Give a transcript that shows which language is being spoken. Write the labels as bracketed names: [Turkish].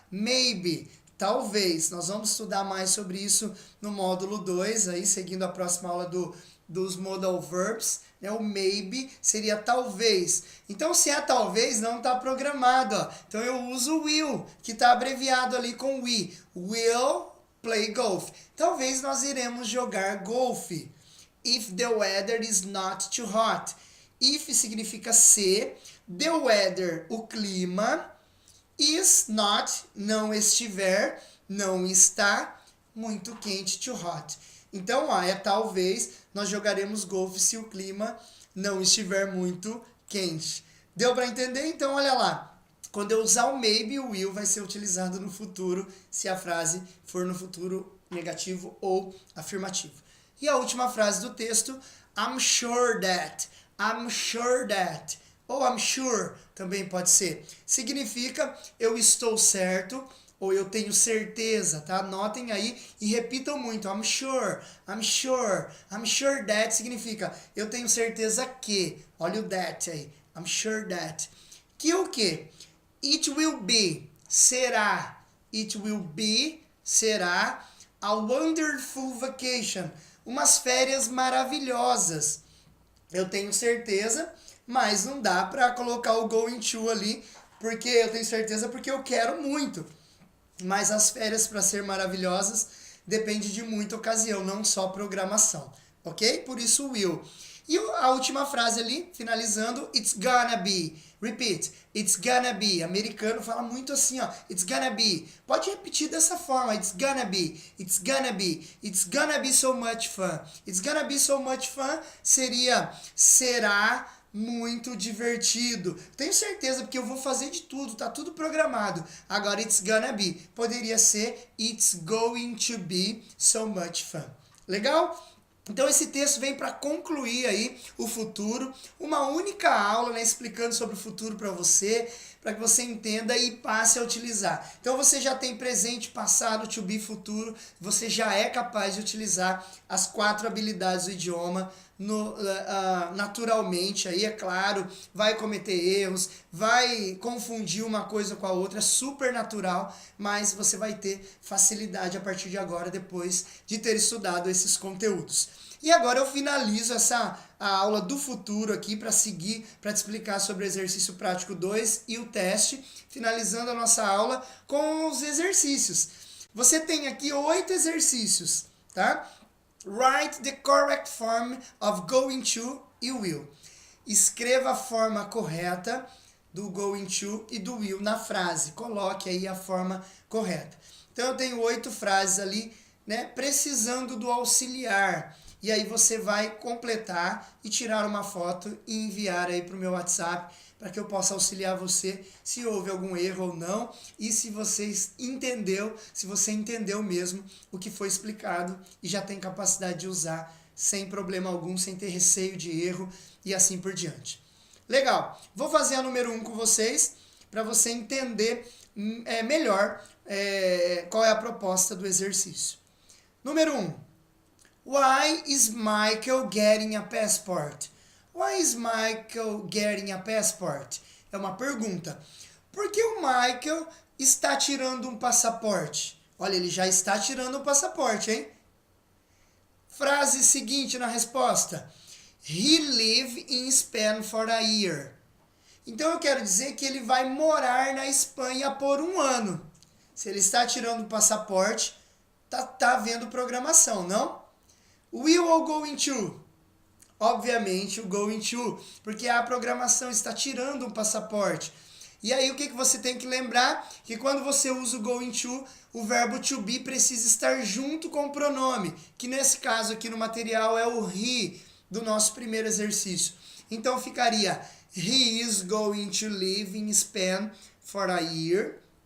[Portuguese] Maybe, talvez, nós vamos estudar mais sobre isso no módulo 2, aí seguindo a próxima aula dos modal verbs, o maybe seria talvez. Então, se é talvez, não está programado. Ó. Então, eu uso will, que está abreviado ali com we. [English] Will play golf. [Portuguese] Talvez nós iremos jogar golfe. [English] If the weather is not too hot. [Portuguese] If significa se, [English] the weather, [Portuguese] o clima, [English] is not, [Portuguese] não estiver, não está, muito quente, [English] too hot. [Portuguese] Então, talvez nós jogaremos golfe se o clima não estiver muito quente. Deu para entender? Então, olha lá. Quando eu usar o maybe, o will vai ser utilizado no futuro, se a frase for no futuro negativo ou afirmativo. E a última frase do texto, [English] I'm sure that. I'm sure that. [Portuguese] Ou [English] I'm sure [Portuguese] também pode ser. Significa eu estou certo ou eu tenho certeza, tá? Anotem aí e repitam muito. [English] I'm sure, I'm sure, I'm sure that [Portuguese] significa eu tenho certeza que. Olha o that aí. [English] I'm sure that. [Portuguese] Que o quê? [English] It will be, [Portuguese] será. [English] It will be, será. A wonderful vacation. [Portuguese] Umas férias maravilhosas. Eu tenho certeza, mas não dá para colocar o going to ali, porque eu tenho certeza porque eu quero muito. Mas as férias, para ser maravilhosas, depende de muita ocasião, não só programação, ok? Por isso will. E a última frase ali, finalizando, [English] it's gonna be. Repeat, it's gonna be. [Portuguese] Americano fala muito assim, ó, [English] it's gonna be. [Portuguese] Pode repetir dessa forma, [English] it's gonna be, it's gonna be, it's gonna be so much fun. It's gonna be so much fun [Portuguese] seria, será muito divertido. Tenho certeza, porque eu vou fazer de tudo, tá tudo programado. Agora, [English] it's gonna be. [Portuguese] Poderia ser, [English] it's going to be so much fun. [Portuguese] Legal? Então esse texto vem para concluir aí o futuro, uma única aula, né, explicando sobre o futuro para você, para que você entenda e passe a utilizar. Então você já tem presente, passado, to be, futuro, você já é capaz de utilizar as 4 habilidades do idioma naturalmente, aí é claro, vai cometer erros, vai confundir uma coisa com a outra, é super natural, mas você vai ter facilidade a partir de agora, depois de ter estudado esses conteúdos. E agora eu finalizo a aula do futuro aqui para seguir, para te explicar sobre o exercício prático 2 e o teste, finalizando a nossa aula com os exercícios. Você tem aqui 8 exercícios, tá? [English] Write the correct form of going to e will. [Portuguese] Escreva a forma correta do going to e do will na frase. Coloque aí a forma correta. Então eu tenho 8 frases ali, né, precisando do auxiliar. E aí você vai completar e tirar uma foto e enviar aí para o meu WhatsApp para que eu possa auxiliar você se houve algum erro ou não e se você entendeu mesmo o que foi explicado e já tem capacidade de usar sem problema algum, sem ter receio de erro e assim por diante. Legal, vou fazer a número 1 com vocês para você entender melhor qual é a proposta do exercício. Número 1. [English] Why is Michael getting a passport? Why is Michael getting a passport? [Portuguese] É uma pergunta. Por que o Michael está tirando um passaporte? Olha, ele já está tirando um passaporte, hein? Frase seguinte na resposta. [English] He live in Spain for a year. [Portuguese] Então eu quero dizer que ele vai morar na Espanha por 1 ano. Se ele está tirando o passaporte, tá havendo programação, não? Will ou going to? Obviamente o going to, porque a programação está tirando um passaporte. E aí o que você tem que lembrar? Que quando você usa o going to, o verbo to be precisa estar junto com o pronome, que nesse caso aqui no material é o he, do nosso primeiro exercício. Então ficaria, [English] he is going to live in Spain for a year.